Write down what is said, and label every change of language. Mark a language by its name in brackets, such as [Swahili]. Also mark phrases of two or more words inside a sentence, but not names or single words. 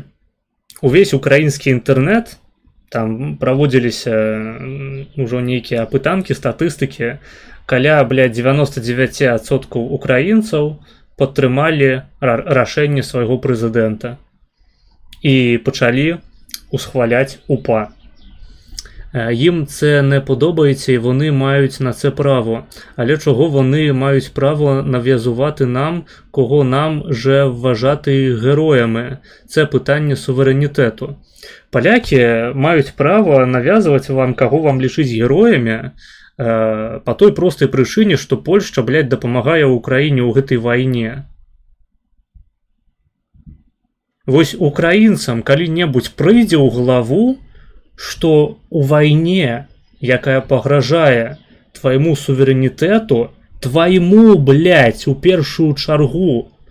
[Belarusian] Увесь украінскі інтэрнэт, там праводзіліся ўжо нейкія апытанкі, статыстыкі, каля, 99% украінцаў падтрымалі рашэнне свайго прэзідэнта і пачалі усхваляць УПА. [Ukrainian] Ім це не подобається і вони мають на це право. Але чого вони мають право нав'язувати нам, кого нам же вважати героями? Це питання суверенітету. Поляки мають право нав'язувати вам, кого вам лишить героями, по той простой причині, що Польща, допомагає Україні у [Belarusian] гэтай вайне. Вось украінцам калі-небудзь прыйдзе ў галаву, што у вайне, якая пагражае твайму суверэнітэту, твайму, у першую чаргу.